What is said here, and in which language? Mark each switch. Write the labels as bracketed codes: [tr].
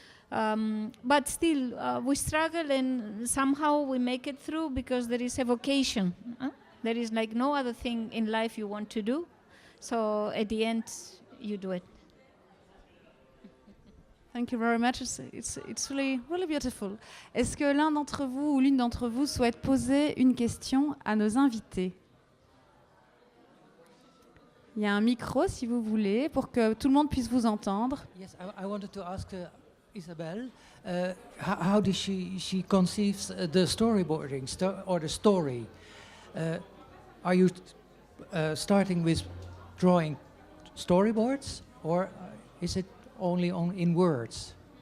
[en] But still, we struggle and somehow we make it through because there is a vocation. There is like no other thing in life you want to do. So at the end, you do it. Thank you very much. It's really, really beautiful. [fr] Est-ce que l'un d'entre vous ou l'une d'entre vous souhaite poser une question à nos invités? Il y a un micro, si vous voulez, pour que tout le monde puisse vous entendre. [en] Yes, I wanted to ask Isabelle, how does she conceives the storyboarding or the story? Are you starting with drawing storyboards, or is it only in words?